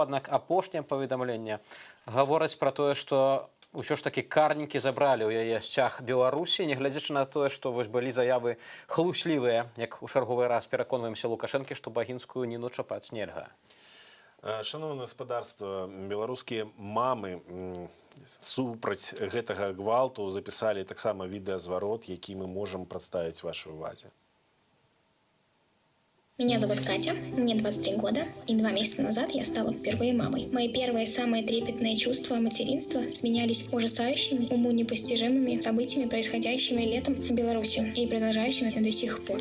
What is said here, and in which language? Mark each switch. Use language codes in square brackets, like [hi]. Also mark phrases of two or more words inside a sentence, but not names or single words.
[be] Аднак апошняе паведамленне гавораць пра тое, што ўсё ж такі карнікі забралі ў яе сцяг Беларусі, нягледзячы на тое, што вось былі заявы хлуслівыя, як у чарговы раз пераконваемся Лукашэнкі, што Багінскую Ніну чапаць нельга. Шановне гаспадарства, беларускія мамы супраць гэтага гвалту запісалі таксама відэазварот, які мы можам прадставіць вашай увазе. [ru] Меня зовут Катя, мне 23 года, и 2 месяца назад я стала впервые мамой. Мои первые самые трепетные чувства материнства сменялись ужасающими, уму непостижимыми событиями, происходящими летом в Беларуси и продолжающимися до сих пор.